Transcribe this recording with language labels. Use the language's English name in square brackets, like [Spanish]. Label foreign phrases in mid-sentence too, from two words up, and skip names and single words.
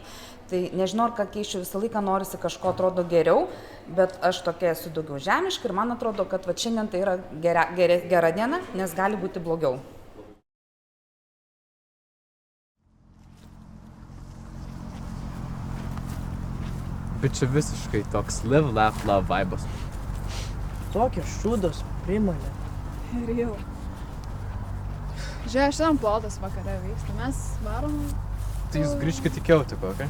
[Lithuanian] Tai nežinau, ar ką keičiu, visą laiką norisi kažko atrodo geriau, bet aš tokia esu daugiau žemiška ir man atrodo, kad va, šiandien tai yra gera diena, nes gali būti blogiau. Bet čia visiškai toks [English] live, laugh, love [Lithuanian] vibas. Tokios šūdos primalė. Ir jau. Žiūrėjau, šiandien plotas vakare vyksta, mes varom. Tai jūs grįžkit į Keutiką, okei?